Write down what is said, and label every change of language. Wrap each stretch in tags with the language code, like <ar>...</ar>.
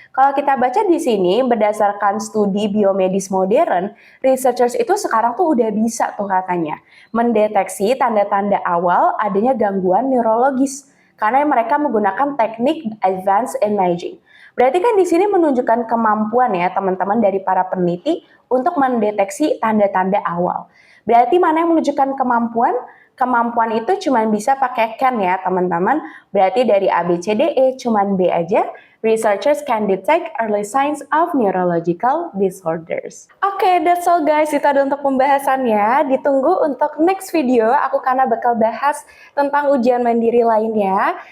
<id>Kalau kita baca di sini, berdasarkan studi biomedis modern, researchers itu sekarang tuh udah bisa tuh katanya mendeteksi tanda-tanda awal adanya gangguan neurologis karena mereka menggunakan teknik advanced imaging. Berarti kan di sini menunjukkan kemampuan ya teman-teman dari para peneliti untuk mendeteksi tanda-tanda awal. Berarti mana yang menunjukkan kemampuan? Kemampuan itu cuma bisa pakai can ya teman-teman. Berarti dari A, B, C, D, E cuma B aja.</id> <en>Researchers can detect early signs of neurological disorders. Oke, that's all guys.</en> <id>Itu ada untuk pembahasannya. Ditunggu untuk</id> <en>next video.</en> <id>Aku karena bakal bahas tentang ujian mandiri lainnya.</id>